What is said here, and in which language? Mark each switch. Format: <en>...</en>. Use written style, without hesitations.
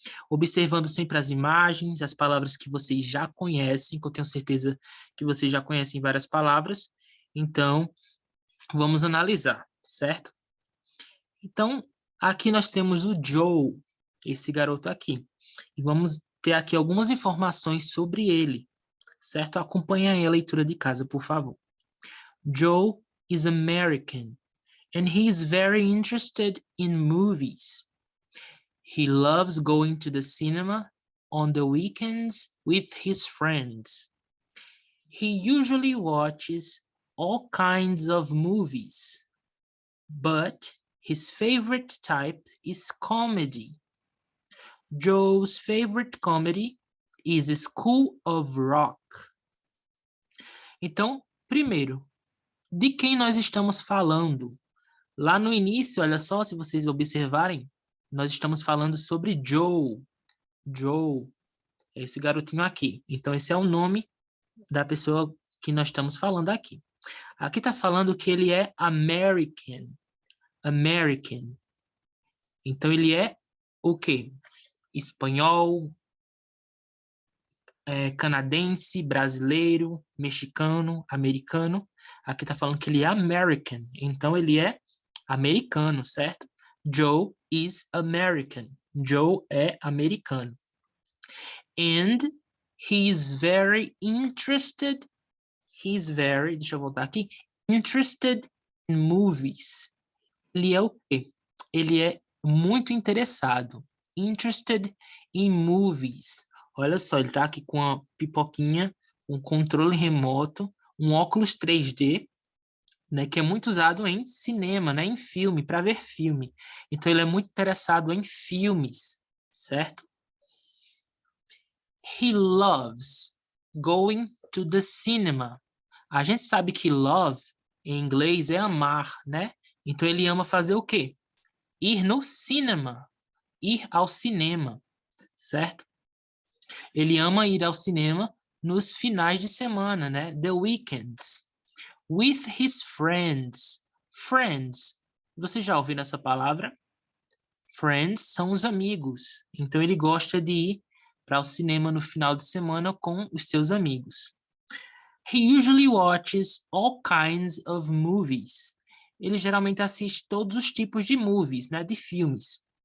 <pt>Observando sempre as imagens, as palavras que vocês já conhecem, que eu tenho certeza que vocês já conhecem várias palavras. Então, vamos analisar, certo? Então, aqui nós temos o Joe, esse garoto aqui. E vamos ter aqui algumas informações sobre ele, certo? Acompanhe aí a leitura de casa, por favor.</pt> <en>Joe is American, and he is very interested in movies. He loves going to the cinema on the weekends with his friends. He usually watches all kinds of movies, but his favorite type is comedy. Joe's favorite comedy is School of Rock.</en> <pt>Então, primeiro, de quem nós estamos falando? Lá no início, olha só, se vocês observarem, nós estamos falando sobre Joe. Joe, esse garotinho aqui. Então, esse é o nome da pessoa que nós estamos falando aqui. Aqui está falando que ele é American. American. Então, ele é o quê? Espanhol, canadense, brasileiro, mexicano, americano. Aqui está falando que ele é American. Então, ele é americano, certo?</pt> <en>Joe is American.</en> <pt>Joe é americano.</pt> <en>And he is very interested.</en> <pt>Deixa eu voltar aqui.</pt> <en>Interested in movies.</en> <pt>Ele é o quê? Ele é muito interessado.</pt> <en>Interested in movies.</en> <pt>Olha só, ele tá aqui com a pipoquinha, um controle remoto, um óculos 3D, né, que é muito usado em cinema, né, em filme, para ver filme. Então, ele é muito interessado em filmes, certo?</pt> <en>He loves going to the cinema.</en> <pt>A gente sabe que love, em inglês, é amar, né? Então, ele ama fazer o quê? Ir no cinema. Ir ao cinema, certo? Ele ama ir ao cinema nos finais de semana, né?</pt> <en>The weekends. With his friends. Friends.</en> <pt>Você já ouviu essa palavra? Friends são os amigos. Então, ele gosta de ir para o cinema no final de semana com os seus amigos.</pt> <en>He usually watches all kinds of movies.</en> <pt>Ele geralmente assiste todos os tipos de movies, né? De filmes.</pt>